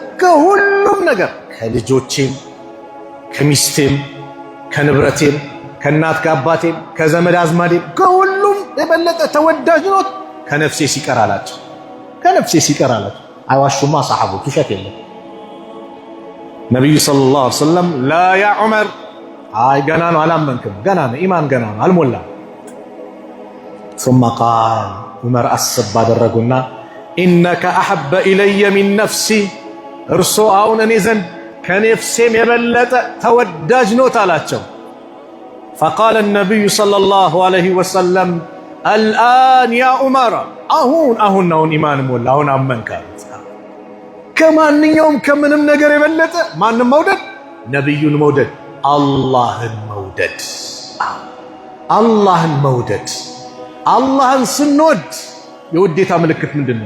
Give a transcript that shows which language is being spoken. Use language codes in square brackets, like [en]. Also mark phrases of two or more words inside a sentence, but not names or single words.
[am] ከሁሉም ነገር ከልጆቼም ከሚስቴም ከንብረቴም ከእናት ከአባቴም ከዘመድ አዝማዴም ከሁሉም የበለጠ ተወዳጅ ነው ከነፍሴ ሲቀር አላቸው። ከነፍሴ ሲቀር አላቸው። አይዋሹማ ሰሐቦች፣ ውሸት የለም። ነቢዩ [ar] صلى الله عليه وسلم لا يا عمر፣ [am] አይ ገና ነው አላመንክም፣ ገና ነው ኢማን ገና ነው አልሞላም። [ar] ثم قال [am] ዑመር አሰብ አደረጉና [ar] إنك أحب إلي من نفسي፣ [am] እርሶ አሁን እኔ ዘንድ ከነፍሴም የበለጠ ተወዳጅ ኖት አላቸው። [ar] فقال النبي صلى الله عليه وسلم الآن يا عمر، [am] አሁን ኢማን ሞላ፣ አሁን አመንክ። ከማንኛውም ከምንም ነገር የበለጠ ማንም መውደድ፣ ነብዩን መውደድ፣ አላህን መውደድ። አላህን መውደድ። አላህን ስንወድ የውዴታ ምልክት ምንድነው?